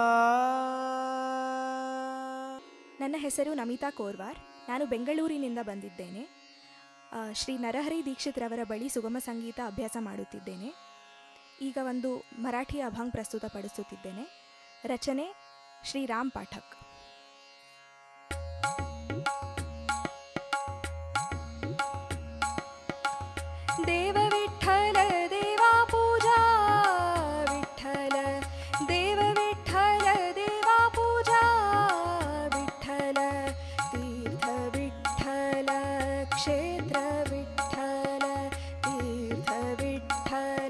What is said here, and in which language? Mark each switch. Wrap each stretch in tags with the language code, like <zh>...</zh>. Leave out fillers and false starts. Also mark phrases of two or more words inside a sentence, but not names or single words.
<kn>ನನ್ನ ಹೆಸರು ನಮಿತಾ ಕೋರ್ವಾರ್. ನಾನು ಬೆಂಗಳೂರಿನಿಂದ ಬಂದಿದ್ದೇನೆ. ಶ್ರೀ ನರಹರಿ ದೀಕ್ಷಿತ್ರವರ ಬಳಿ ಸುಗಮ ಸಂಗೀತ ಅಭ್ಯಾಸ ಮಾಡುತ್ತಿದ್ದೇನೆ. ಈಗ ಒಂದು ಮರಾಠಿ ಅಭಂಗ್ ಪ್ರಸ್ತುತಪಡಿಸುತ್ತಿದ್ದೇನೆ. ರಚನೆ ಶ್ರೀ ರಾಮ್ ಪಾಠಕ್.</kn> <mr>देव विठ्ठल देवा पूजा विठ्ठल, देव विठ्ठल देवा पूजा विठ्ठल, तीर्थ विठ्ठल क्षेत्र विठ्ठल, तीर्थ विठ्ठल</mr>